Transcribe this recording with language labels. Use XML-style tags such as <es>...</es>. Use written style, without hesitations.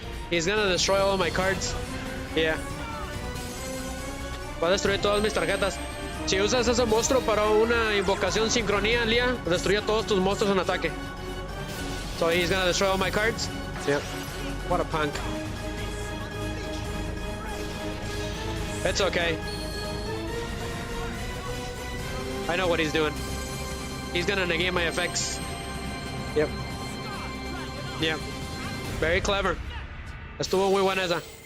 <en>He's gonna destroy all of my cards. Yeah.</en> <es>Va a destruir todas mis tarjetas. Si usas ese monstruo para una invocación sincronía, Lia, destruye todos tus monstruos en ataque.</es> <en>So he's gonna destroy all my cards? Yeah. What a punk. It's okay. I know what he's doing. He's gonna negate my effects. Yep. Yep. Very clever. Estuvo muy buena esa.</en>